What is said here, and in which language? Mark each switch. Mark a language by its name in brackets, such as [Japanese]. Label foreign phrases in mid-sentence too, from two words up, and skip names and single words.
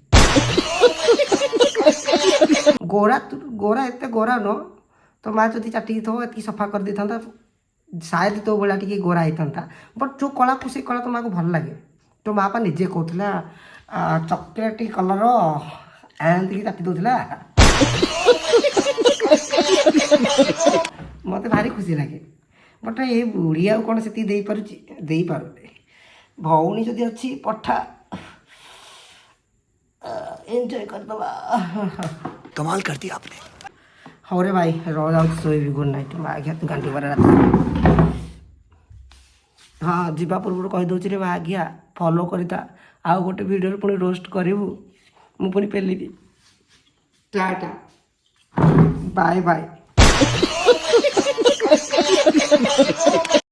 [Odia] ଗୋରା ଏତେ ଗୋରା ନୁହଁ ତୋ ମା ଯଦି ଚାଟିକି ଥିବ ଏତିକି ସଫା କରିଦେଇଥାନ୍ତା ସାୟଦ ତୋ ଭଳିଆ ଟିକେ ଗୋରା ହେଇଥାନ୍ତା ବଟ୍ ଯୋଉ କଳାକୁ ସେଇ କଳା ତୋ ମାକୁ ଭଲ ଲାଗେ ତୋ ମା ପା ନିଜେ କହୁଥିଲା [English] chocolate color [Odia] ଏମିତିକି ଚାଟି ଦେଉଥିଲା ମୋତେ ଭାରି ଖୁସି ଲାଗେ ବଟ୍ ଏ ବୁଢ଼ୀ ଆଉ କ'ଣ ସେତିକି ଦେଇପାରୁନି ଭଉଣୀ ଯଦି ଅଛି ପଠା ଏନ୍ଜୟ କରିଦେବା [Hindi] कमाल कर दिया आपने। [Odia] ହଉ ରେ ଭାଇ ରହ ଯାଉଛି ଶୋଇବି [English] good night [Odia] ଆଜ୍ଞା ତୁ ଗାଣ୍ଡି ପରେ ରାତି ହଁ ଯିବା ପୂର୍ବରୁ କହିଦେଉଛି ରେ ଆଜ୍ଞା ଫଲୋ କରିଥା ଆଉ ଗୋଟେ ଭିଡ଼ିଓରେ ପୁଣି ରୋଷ୍ଟ କରିବୁ ମୁଁ ପୁଣି ପେଲିବି ଟାଟା [English] bye bye